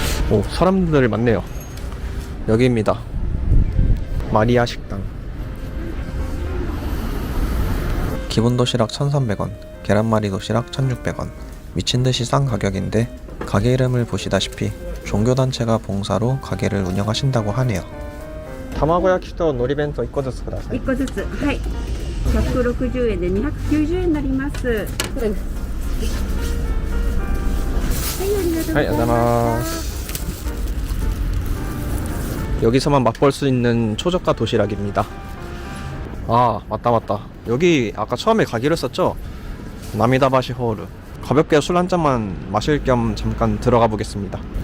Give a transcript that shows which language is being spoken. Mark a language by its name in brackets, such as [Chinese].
[Korean] 오, 사람들 많네요. 여기입니다. 마리아 식당. 기본 도시락 1,300원, 계란말이 도시락 1,600원. 미친듯이 싼 가격인데 가게 이름을 보시다시피 종교단체가 봉사로 가게를 운영하신다고 하네요. 타마고야키도 노리벤토 [Japanese] 1個ずつください。 1個ずつ、はい。160円で290円になります。はい、ありがとうございます。 [Korean] 여기서만 맛볼 수 있는 초저가 도시락입니다. 아, 맞다. 여기 아까 처음에 가기로 했었죠? 나미다바시 호르. 가볍게 술 한 잔만 마실 겸 잠깐 들어가 보겠습니다.